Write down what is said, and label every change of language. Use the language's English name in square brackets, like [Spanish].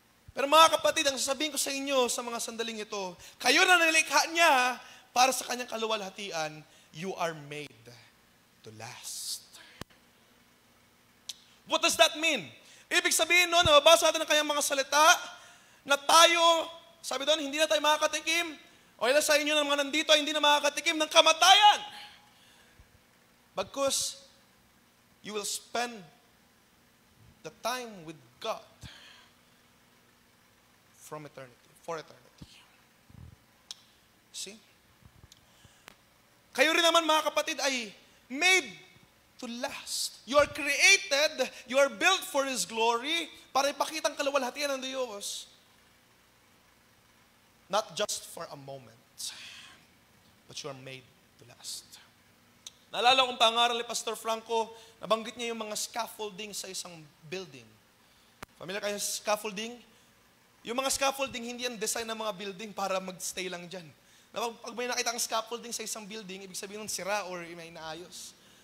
[Filipino] Pero mga kapatid, ang sasabihin ko sa inyo sa mga sandaling ito, kayo na nilikha niya para sa kanyang kaluwalhatian, [English] you are made to last. What does that mean? [Filipino] Ibig sabihin nun, nababasa natin ang kanyang mga salita, na tayo, sabi doon, hindi na tayo makakatikim, o ilan sa inyo ng mga nandito ay hindi na makakatikim ng kamatayan. Bagkus, [English] you will spend the time with God for eternity. See? [Filipino] Kayo rin naman mga kapatid ay [English] made to last. You are created, you are built for His glory [Filipino] para ipakita ang kaluwalhatian ng Diyos. [English] Not just for a moment, but you are made to last. [Filipino] Naalala kong pangaral ni Pastor Franco, nabanggit niya yung mga scaffolding sa isang building. Familiar kayo sa scaffolding? Yung mga scaffolding, hindi yan design ng mga building para magstay lang dyan. Pag may nakita ang scaffolding sa isang building, ibig sabihin nun sira or may inaayos.